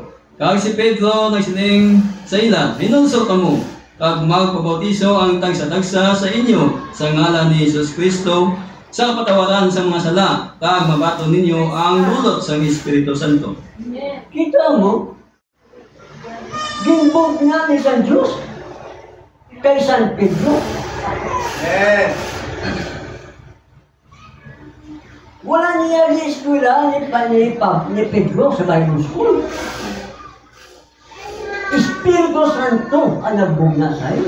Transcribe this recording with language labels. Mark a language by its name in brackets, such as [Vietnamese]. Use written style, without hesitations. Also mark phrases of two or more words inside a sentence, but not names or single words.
[Hiligaynon] Kag si Pedro nagsiling sa ila, hinulsol kamo, kag magpabautiso ang tagsa-tagsa sa inyo sa ngalan ni Jesus Kristo sa kapatawaran sa mga sala, kag mabato ninyo ang dulot sa Espiritu Santo. Kita mo, gimbog na ni San Diyos kay San Pedro. Amen. Wala niya di eskwela ni Pedro sa [English] Bible School. [Hiligaynon] Espiritu Santo ang nagbugna sa iyo.